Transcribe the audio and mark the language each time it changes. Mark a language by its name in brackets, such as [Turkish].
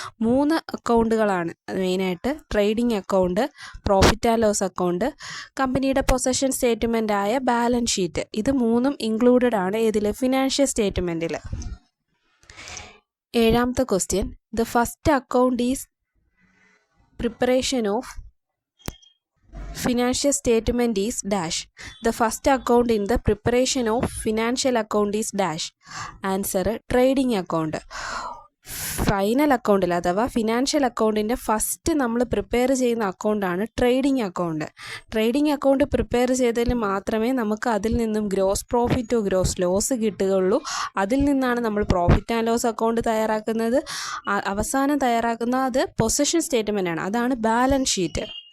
[Malayalam] 3 അക്കൗണ്ടുകളാണ് മെയിനായിട്ട്: trading account, profit and loss account, കമ്പനിയുടെ possession statement ആയ ബാലൻസ് ഷീറ്റ്. ഇത് 3ഉം ഇൻക്ലൂഡഡ് ആണ് ഏതിൽ? Financial സ്റ്റേറ്റ്മെൻറ്റിൽ. 7ാമത്തെ question, [English] The first account is preparation of financial statement is dash. The first account in the preparation of financial account is dash. Answer, trading account. [Malayalam] Final അക്കൗണ്ടിൽ അഥവാ financial അക്കൗണ്ടിൻ്റെ first നമ്മൾ prepare ചെയ്യുന്ന അക്കൗണ്ടാണ് trading account. Trading account prepare ചെയ്തതിൽ മാത്രമേ നമുക്ക് അതിൽ നിന്നും ഗ്രോസ് പ്രോഫിറ്റോ ഗ്രോസ് ലോസ് കിട്ടുകയുള്ളൂ. അതിൽ നിന്നാണ് നമ്മൾ പ്രോഫിറ്റ് ആൻഡ് ലോസ് അക്കൗണ്ട് തയ്യാറാക്കുന്നത്. അവസാനം അത് പൊസഷൻ സ്റ്റേറ്റ്മെൻ്റ് ആണ്, അതാണ് ബാലൻസ് ഷീറ്റ്.